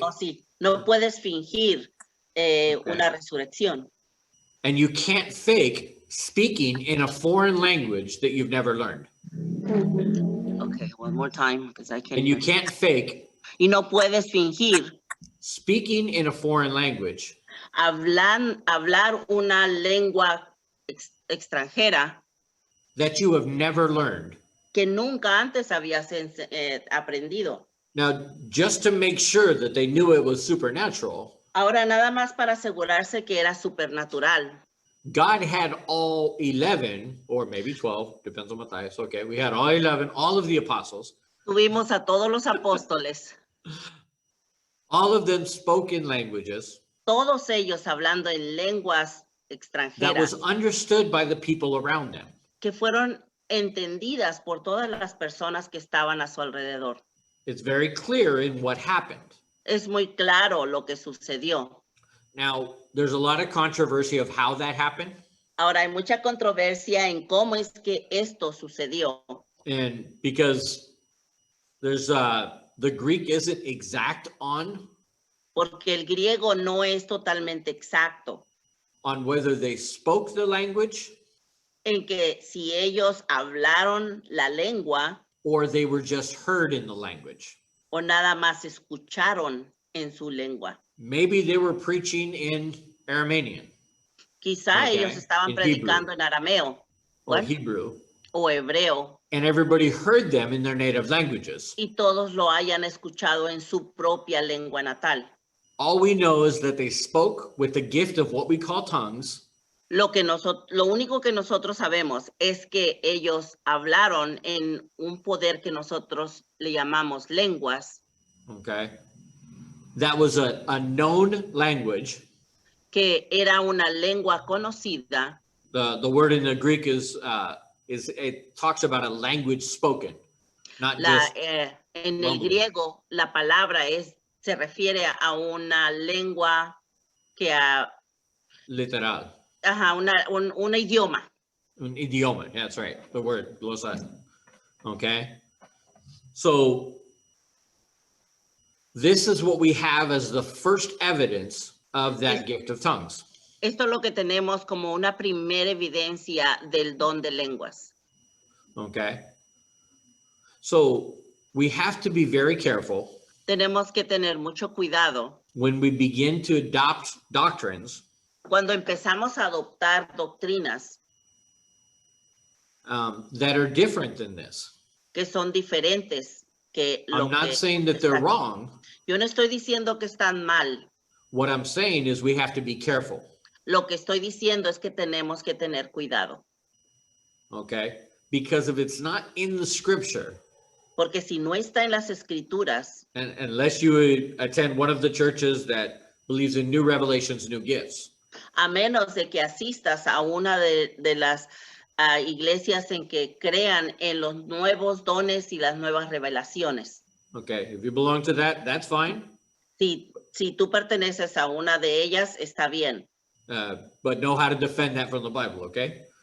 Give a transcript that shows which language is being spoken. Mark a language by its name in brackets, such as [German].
[Spanish] oh, sí, no puedes fingir una resurrección. [English] And you can't fake speaking in a foreign language that you've never learned. Okay, one more time because I can't. And you hear. can't fake [Spanish] Y no puedes fingir [English] speaking in a foreign language [Spanish] hablar una lengua extranjera [English] that you have never learned. [Spanish] que nunca antes habías aprendido. [English] Now, just to make sure that they knew it was supernatural, [Spanish] Ahora nada más para asegurarse que era supernatural. [English] God had all 11, or maybe 12, depends on Matthias. Okay, we had all 11, all of the apostles. [Spanish] Tuvimos a todos los apóstoles, [English] All of them spoke in languages [Spanish] todos ellos hablando en lenguas [English] that was [Spanish] extranjeras [English] understood by the people around them. [Spanish] que fueron entendidas por todas las personas que estaban a su alrededor. [English] It's very clear in what happened. [Spanish] Es muy claro lo que sucedió. [English] Now, there's a lot of controversy of how that happened. [Spanish] Ahora hay mucha controversia en cómo es que esto sucedió, [English] And because there's the Greek isn't exact on [Spanish] porque el griego no es totalmente exacto [English] whether they spoke the language [Spanish] en que si ellos hablaron la lengua [English] or they were just heard in the language. [Spanish] o nada más escucharon en su lengua. [English] Maybe they were preaching in Aramanian [Spanish] Quizá [English] Okay, [Spanish] ellos estaban en predicando en arameo [English] or What? Hebrew, [Spanish] o hebreo [English] and everybody heard them in their native languages. [Spanish] y todos lo hayan escuchado en su propia lengua natal. [English] All we know is that they spoke with the gift of what we call tongues, [Spanish] Lo único que nosotros sabemos es que ellos hablaron en un poder que nosotros le llamamos lenguas, [English] okay? That was a known language. [Spanish] que era una lengua conocida. [English] The word in the Greek is it talks about a language spoken, not just [Spanish] En el [English] language. [Spanish] griego, la palabra se refiere a una lengua que [English] literal. [Spanish] un idioma. Un idioma, [English] that's right, the word, glosa. Okay? So this is what we have as the first evidence of that gift of tongues. [Spanish] Esto es lo que tenemos como una primera evidencia del don de lenguas. [English] Okay? So we have to be very careful [Spanish] Tenemos que tener mucho cuidado [English] when we begin to adopt doctrines [Spanish] cuando empezamos a adoptar doctrinas [English] that are different than this. [Spanish] que son diferentes que lo [English] I'm not [Spanish] que [English] saying that they're [Spanish] está aquí. [English] wrong. [Spanish] Yo no estoy diciendo que están mal. [English] What I'm saying is we have to be careful. [Spanish] Lo que estoy diciendo es que tenemos que tener cuidado. [English] Okay? Because if it's not in the scripture, [Spanish] Porque si no está en las escrituras, [English] and unless you attend one of the churches that believes in new revelations, new gifts, [Spanish] a menos de que asistas a una de las iglesias en que crean en los nuevos dones y las nuevas revelaciones. [English] okay, if you belong to that, that's fine. [Spanish] Si tú perteneces a una de ellas, está bien. [English] But know how to defend that from the Bible, okay?